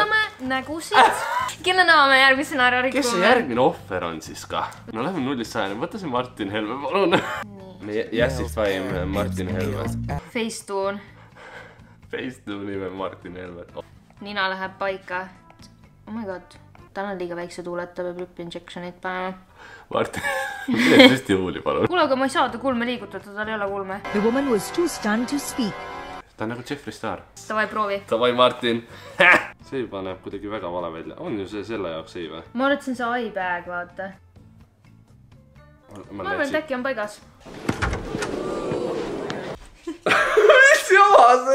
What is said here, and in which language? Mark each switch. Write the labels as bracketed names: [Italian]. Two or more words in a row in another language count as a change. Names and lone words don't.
[Estonian] Moonutame nägusid. Kelle näo me järgmisena ära rikume? Kes see järgmine ohver on siis ka? No lähme 0-100. Võta see Martin Helme, palun. Me jässist valime Martin Helme. Facetune. Facetune nime Martin Helme. Nina läheb paika. [English] Oh my god. [Estonian] Tal on liiga väikse tuuled, ta peab [English] lip injectionit [Estonian] panema. Martin, mine süsti huuli, palun. Kuule, aga ma ei saa ta kulme liigutada, tal ei ole kulme. [English] The woman was too stunned to speak. [Estonian] Ta on nagu Jeffree Star. Davai, proovi. Davai, Martin. See juba näeb kuidagi väga vale välja. On ju see selle jaoks ei või? Ma arvan, et see on see [English] eye bag, [Estonian] vaata. Ma arvan, et äkki on paigas. Mis jama see?